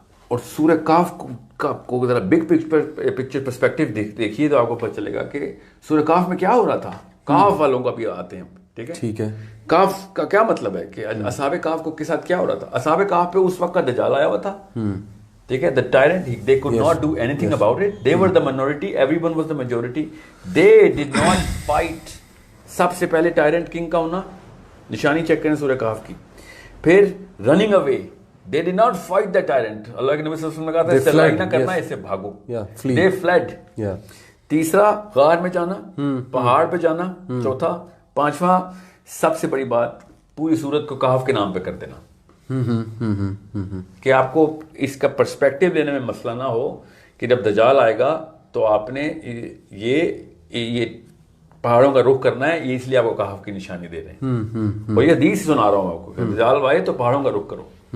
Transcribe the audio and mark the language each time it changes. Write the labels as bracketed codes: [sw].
[ur] اور سورہ کہف کو ذرا بگ پکچر پرسپیکٹیو دیکھیے تو آپ کو پتہ چلے گا کہ سورہ کہف میں کیا ہو رہا تھا. کہف والوں کا بھی آتے ہیں, ٹھیک ہے, ٹھیک ہے. کہف کا کیا مطلب ہے کہ اصحاب کہف کو کے ساتھ کیا ہو رہا تھا. اصحاب کہف پہ اس وقت کا دجال آیا ہوا تھا, ٹھیک ہے. [en] The tyrant, they could not do anything about it. They were the minority, everyone was the majority. They did not fight. [ur] سب سے پہلے ٹائرنٹ کنگ کا ہونا, نشانی چیک کریں سورہ کہف کی. پھر running away, [en] they did not fight the tyrant. [ur] اللہ کے نبی صلی اللہ علیہ وسلم نے کہا تھا لڑائی نہ کرنا, اس سے بھاگو. [en] They fled. [ur] تیسرا غار میں جانا, پہاڑ پہ جانا. چوتھا, پانچواں سب سے بڑی بات پوری سورت کو کہف کے نام پہ کر دینا, کہ آپ کو اس کا پرسپیکٹیو لینے میں مسئلہ نہ ہو کہ جب دجال آئے گا تو آپ نے یہ پہاڑوں کا رخ کرنا ہے, یہ اس لیے آپ کو کہف کی نشانی دے رہے ہیں. اور یہ حدیث سنا رہا ہوں آپ کو کہ دجال آئے تو پہاڑوں کا رخ کرو.